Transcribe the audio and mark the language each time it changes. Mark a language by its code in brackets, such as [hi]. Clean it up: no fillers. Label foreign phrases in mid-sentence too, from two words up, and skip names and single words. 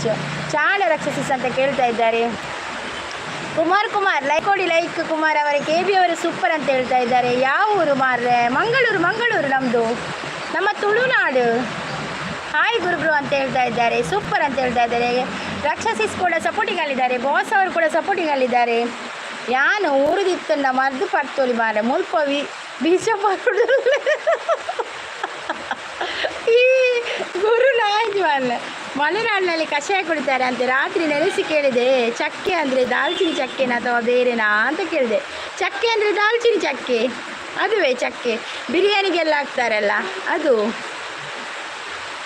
[kn] ಚಾಣ ರಕ್ಷಸಿಸ್ ಅಂತ ಕೇಳ್ತಾ ಇದ್ದಾರೆ. ಕುಮಾರ್ ಲೈಕ್ ಕೊಡಿ. ಲೈಕ್ ಕುಮಾರ್ ಅವರೇ. ಕೆ ಬಿ ಅವರು ಸೂಪರ್ ಅಂತ ಹೇಳ್ತಾ ಇದ್ದಾರೆ. ಯಾವ ಊರು ಮಾರ್ರೆ? ಮಂಗಳೂರು ನಮ್ಮದು, ನಮ್ಮ ತುಳುನಾಡು. ಹಾಯ್ ಗುರುಬ್ರು ಅಂತ ಹೇಳ್ತಾ ಇದ್ದಾರೆ. ಸೂಪರ್ ಅಂತ ಹೇಳ್ತಾ ಇದ್ದಾರೆ. ರಕ್ಷಸಿಸ್ ಕೂಡ ಸಪೋರ್ಟಿಂಗಲ್ಲಿದ್ದಾರೆ. ಬಾಸ್ ಅವರು ಕೂಡ ಸಪೋರ್ಟಿಂಗಲ್ಲಿದ್ದಾರೆ. [tcy] ಯಾನು ಊರಿದಿತ್ತಂಡ ಮರ್ದು ಪಡ್ತೋಲಿ ಮಾರೆ ಮುಲ್ಪ ಬೀಜ ಪಡು ಈ ಗುರು ನಾಯ್ತು ಅಲ್ಲ. [kn] ಮಲೆನಾಡಿನಲ್ಲಿ ಕಷಾಯ ಕುಡಿತಾರೆ ಅಂತೆ. ರಾತ್ರಿ ನೆನೆಸಿ ಕೇಳಿದೆ, ಚಕ್ಕೆ ಅಂದರೆ ದಾಲ್ಚಿನ್ನಿ ಚಕ್ಕೆನ ಅಥವಾ ಬೇರೆನಾ ಅಂತ ಕೇಳಿದೆ. ಚಕ್ಕೆ ಅಂದರೆ ದಾಲ್ಚಿನ್ನಿ ಚಕ್ಕೆ, ಅದುವೇ ಚಕ್ಕೆ. ಬಿರಿಯಾನಿಗೆಲ್ಲ ಹಾಕ್ತಾರಲ್ಲ ಅದು.